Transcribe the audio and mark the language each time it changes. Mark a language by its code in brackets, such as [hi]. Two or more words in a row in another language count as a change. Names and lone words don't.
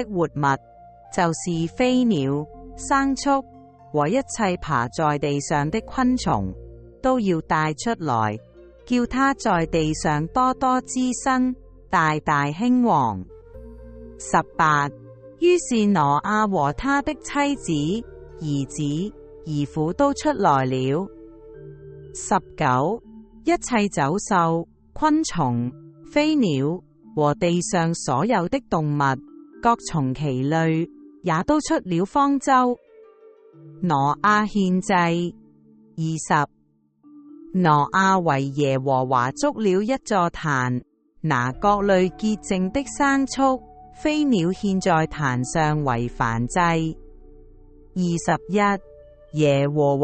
[zh] 活物，就是飛鳥、牲畜和一切爬在地上的昆蟲，都要帶出來，叫它在地上多多滋生，大大興旺。18於是挪亞和他的妻子、兒子、兒婦都出來了。19一切走獸、昆蟲、飛鳥和地上所有的動物，各從其類，也都出了方舟。挪亞獻祭。20挪亞為耶和華築了一座壇，拿各類潔淨的牲畜、飛鳥獻在壇上為燔祭， 21耶和